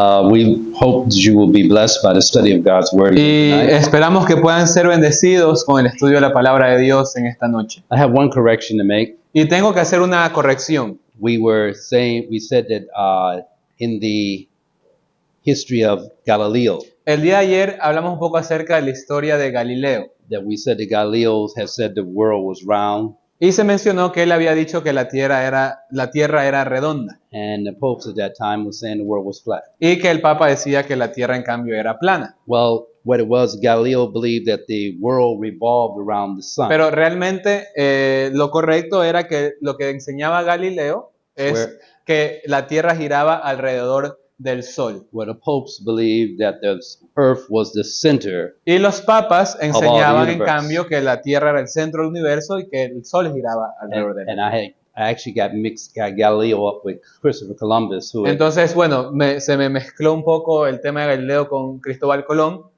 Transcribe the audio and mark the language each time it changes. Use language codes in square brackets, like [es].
[en] We hope that you will be blessed by the study of God's Word [es] Y [en] tonight. [es] esperamos que puedan ser bendecidos con el estudio de la palabra de Dios en esta noche. [en] I have one correction to make. [es] Y tengo que hacer una corrección. [en] We said that in the history of Galileo, [es] El día de ayer hablamos un poco acerca de la historia de Galileo. [en] that we said that Galileo has said the world was round, [es] Y se mencionó que él había dicho que la tierra era redonda. [en] and the popes at that time was saying the world was flat. [es] Y que el Papa decía que la tierra en cambio era plana. [en] Well, what it was, Galileo believed that the world revolved around the sun. [es] Pero realmente lo correcto era que lo que enseñaba Galileo es que la tierra giraba alrededor del sol. [en] Where the popes believed that the earth was the center. [es] Y los papas enseñaban en [en] universe. [es] cambio que la tierra era el centro del universo y que el sol giraba alrededor de él. [en] And I actually got Galileo up with Christopher Columbus, who [es] Entonces, bueno, se me mezcló un poco el tema de Galileo con Cristóbal Colón,